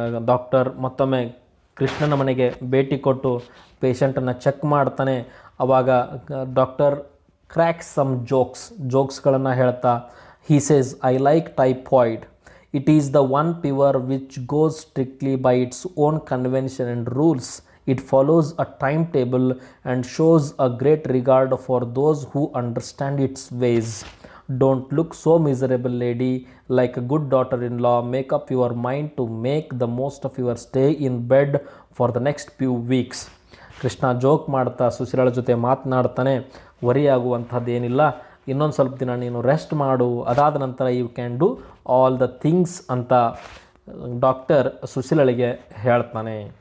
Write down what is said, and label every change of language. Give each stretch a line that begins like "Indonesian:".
Kannada: Doctor ಮತ್ತೊಮ್ಮೆ ಕೃಷ್ಣನ ಮನೆಗೆ ಭೇಟಿ ಕೊಟ್ಟು ಪೇಷಂಟನ್ನು ಚೆಕ್ ಮಾಡ್ತಾನೆ.
English: ಆವಾಗ doctor cracks some
Kannada: ಜೋಕ್ಸ್ಗಳನ್ನು ಹೇಳ್ತಾ,
English: he says, I like typhoid. It is the one fever which goes strictly by its own convention and rules. It follows a timetable and shows a great regard for those who understand its ways. Don't look so miserable, lady. Like a good daughter-in-law, make up your mind to make the most of your stay in bed for the next few weeks.
Kannada: Krishna joke ಮಾಡ್ತಾ ಸುಶೀಲಳ ಜೊತೆ ಮಾತನಾಡ್ತಾನೆ, worry ಆಗುವಂಥದ್ದೇನಿಲ್ಲ, ಇನ್ನೊಂದು ಸ್ವಲ್ಪ ದಿನ ನೀನು rest ಮಾಡು, ಅದಾದ ನಂತರ
English: you can do all the things
Kannada: ಅಂತ ಡಾಕ್ಟರ್ ಸುಶೀಲಳಿಗೆ ಹೇಳ್ತಾನೆ.